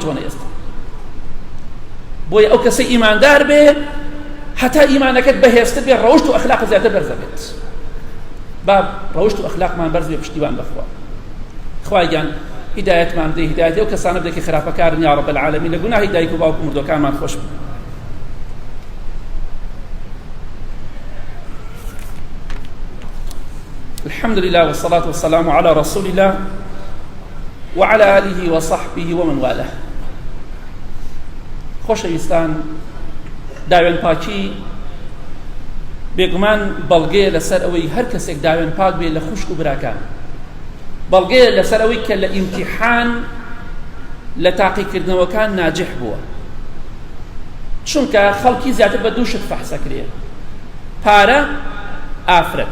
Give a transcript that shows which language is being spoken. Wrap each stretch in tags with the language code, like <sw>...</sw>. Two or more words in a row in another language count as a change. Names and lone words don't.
<ckb>چۆنە ئێستا بۆیە ئەو کەسە ئیماندار بێ هەتا ئیمانەکەت بەهێزتر بێ ڕەوشت و ئەخلاق زیاتر بەرزە بێت با ڕەوشت و ئەخلاقمان بەرز بێ پشتیوان بەخوا خوای گیان هیدایەتمان بدەی هیدایەتی ئەو کەسانە بدەی کە خراپەکارن</ckb> <ar>یا رب العالمین</ar> <ckb>لە گوناهی دایک و باوک و مردوەکانمان خۆش بن</ckb> <ar>الحمد لله والصلاة والسلام على رسول الله وعلى آله وصحبه ومن والاه.</ar> <ckb>خۆشەویستان، داوێن پاکی بێگومان بەڵگەیە لەسەر ئەوەی هەر کەسێک داوێن پاک بێ لە خوشک و براکان، بەڵگەیە لەسەر ئەوەی کە لە ئیمتیحان لە تاقیکردنەوەکان ناجح بووە، چونکە خەڵکی زیاتر بە دوو شت فەحسەکرێ: پارە، ئافرەت.</ckb>